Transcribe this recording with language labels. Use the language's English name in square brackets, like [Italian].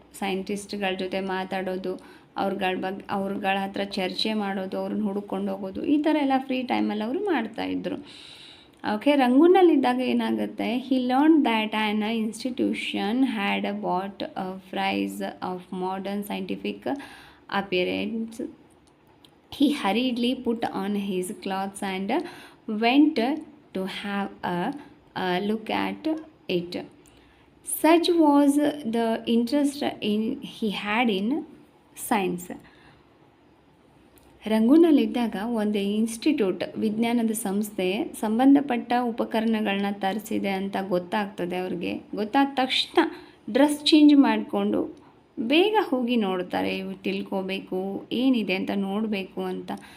[Kannada] ಸೈಂಟಿಸ್ಟ್ಗಳ ಜೊತೆ ಮಾತಾಡೋದು, ಅವ್ರಗಳ ಹತ್ರ ಚರ್ಚೆ ಮಾಡೋದು, ಅವ್ರನ್ನ ಹುಡುಕೊಂಡು ಹೋಗೋದು, ಈ ಥರ ಎಲ್ಲ ಫ್ರೀ ಟೈಮಲ್ಲಿ ಅವರು ಮಾಡ್ತಾಯಿದ್ರು. [English] okay, [Kannada] ರಂಗೂನಲ್ಲಿದ್ದಾಗ ಏನಾಗುತ್ತೆ, [English] He learn that an institution had bought a prize of modern scientific appearance. He hurriedly put on his clothes and went to have a look at it. Such was the interest he had in science. [Kannada] ರಂಗೂನಲ್ಲಿದ್ದಾಗ ಒಂದು institute, ವಿಜ್ಞಾನದ ಸಂಸ್ಥೆ ಸಂಬಂಧಪಟ್ಟ ಉಪಕರಣಗಳನ್ನ ತರಿಸಿದೆ ಅಂತ ಗೊತ್ತಾಗ್ತದೆ ಅವ್ರಿಗೆ. ಗೊತ್ತಾದ ತಕ್ಷಣ ಡ್ರೆಸ್ ಚೇಂಜ್ ಮಾಡಿಕೊಂಡು ಬೇಗ ಹೋಗಿ ನೋಡ್ತಾರೆ, ತಿಳ್ಕೋಬೇಕು ಏನಿದೆ ಅಂತ ನೋಡಬೇಕು ಅಂತ.